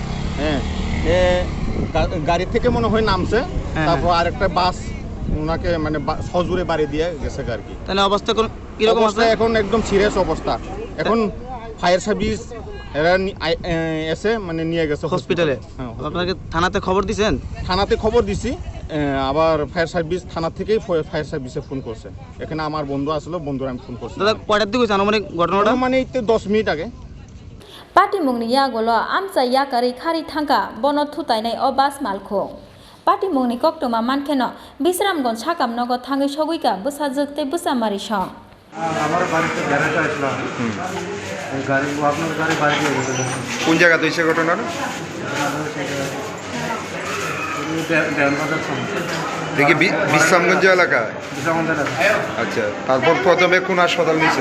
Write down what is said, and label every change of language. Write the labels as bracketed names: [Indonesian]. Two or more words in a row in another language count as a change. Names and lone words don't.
[Bangla] গাড়ি থেকে মনে হয় নামছে তারপর আরেকটা বাস ওনাকে মানে সজোরে বাড়ি দিয়ে গেছে আর কি তাহলে অবস্থা কি রকম আছে এখন একদম সিরিয়াস অবস্থা এখন [English] fire service [Bangla] এরা এসে মানে নিয়ে গেছে হসপিটালে আপনাকে থানাতে খবর দিবেন থানাতে খবর দিছি আবার [English] fire service [Bangla] থানা থেকেই [English] fire serviceে [Bangla] ফোন করছে এখানে আমার বন্ধু আসলো বন্ধুরা আমি ফোন করছি দাদা কয়টার দিকে জানো মানে ঘটনাটা মানে 10 মিনিট আগে [Kok Borok] Patimungni Yagulo Amsa Yakari Khari Thangka Bono Thutainai o Bas Malkhung Patimungni Koktoma Mankeno Bisramganj Sakam Nogo Thangwi Soguika Bwsajwkni Bwsamari Song [Bangla] আমার বাড়িতে গ্যারেজ আসলো গাড়ি আপনার গাড়ি বাড়ি দিয়ে গেছে কোন জায়গা হইছে ঘটনাটা দেখি বিশ্রামগঞ্জ এলাকা আচ্ছা তারপর প্রথমে কোন হাসপাতাল নিয়েছে